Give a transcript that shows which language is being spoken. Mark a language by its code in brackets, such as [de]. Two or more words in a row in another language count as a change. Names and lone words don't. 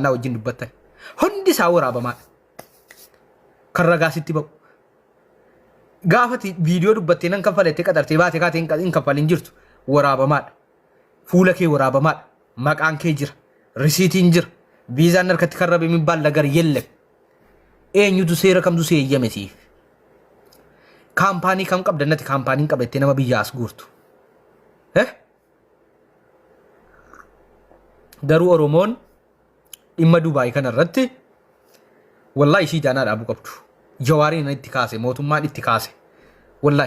[om] naa wajjin dubbattan hundi isaa waraabamaadha kan ragaa sitti ba'u gaafati viidiyoo dubbattee nan kanfalettee qaxartee baatee kaatee hin kanfalin jirtu waraabamaadha fuula kee waraabamaadha maqaan kee jira risiitiin jira viizaan harkatti karrabe [am] የሚባል ነገር የለም [om] eenyutu seera kamtu seeyyame siif kaampaanii kam qabdannati kaampaaniin qabattee nama biyya as guurtu garuu Oromoon dhimma Dubaay kanarratti wallahi ishii jaanaa dhaabuu qabdu jawaariin itti kaase mootummaan itti kaase wallahi